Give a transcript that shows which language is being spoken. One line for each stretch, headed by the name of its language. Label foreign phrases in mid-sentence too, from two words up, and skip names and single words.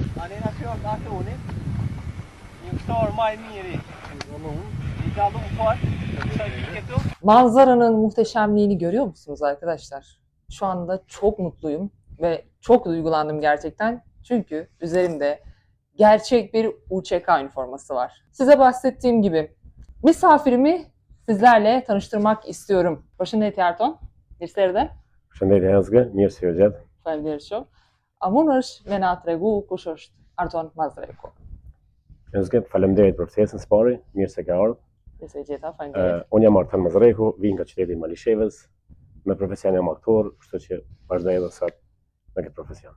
Albanian: Alena fjallë të Atoni, një ushtarë maj miri, i dalun fort, sa këtu.
Turkish: Manzaranın muhteşemliğini görüyor musunuz arkadaşlar? Şu anda çok mutluyum ve çok duygulandım gerçekten. Çünkü üzerimde gerçek bir UÇK üniforması var. Size bahsettiğim gibi misafirimi sizlerle tanıştırmak istiyorum.
Albanian: Përshëndetje Arton, mirëserdhe. Përshëndetje Azge, mirë se u gjet. Faleminderit shumë. A mundesh me na tregu kush është Arton Mazreku? Azge, faleminderit për ftesën së pari, mirë se ke ardhur. Mirë se gjeta, faleminderit. Unë jam Arton Mazreku, vij nga qyteti i Malishevës, me profesion jam aktor, kështu që vazhdoj edhe sot me këtë profesion.